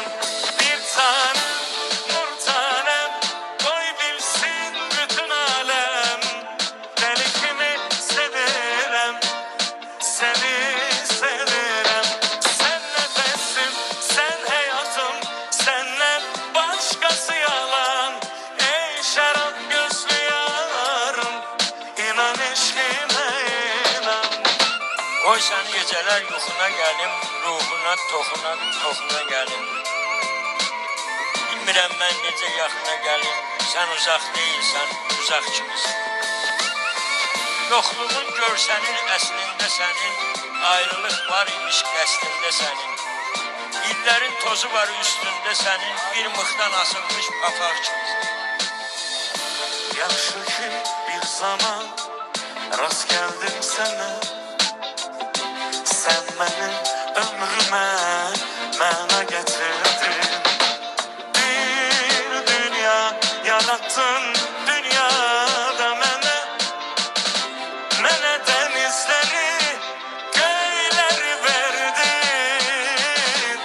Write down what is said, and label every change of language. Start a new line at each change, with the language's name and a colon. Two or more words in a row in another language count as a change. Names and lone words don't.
Turkish: Bir tanem, nur tanem, koy bilsin bütün alem.
Azerbaijani: Deli kimi sevirəm, seni sevirəm.
Turkish: Sen nefesim, sen hayatım, senden başkası yalan. Ey şarap gözlü yarım, inan eşkime inan.
Azerbaijani: Qoy səni gecələr yuxuna gəlim, ruhuna toxuna gəlim. Bilmirəm mən necə yaxına gəlim, sən uzaq deyilsən, uzaq kimisən. Yoxluğun görsənin əslində sənin, ayrılıq var imiş qəsdində sənin. İllərin tozu var üstündə sənin, bir mıxdan asılmış papaq kimisən.
Turkish: Yaxşı ki bir zaman rast geldim sana. Sen benim ömrüme mana getirdin. Bir dünya yarattın dünyada mene denizleri, göyleri verdin.